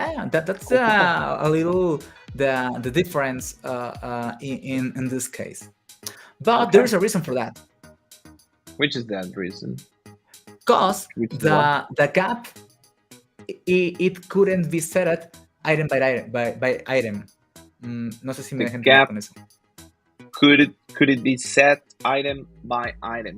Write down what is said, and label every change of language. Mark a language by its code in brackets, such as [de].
[en] That's a little the difference in this case, but there's a reason for that. Which is that reason? Because the gap it couldn't be set item by item. [es] No sé si me dejan entender con eso. [en] Could it be set item by item?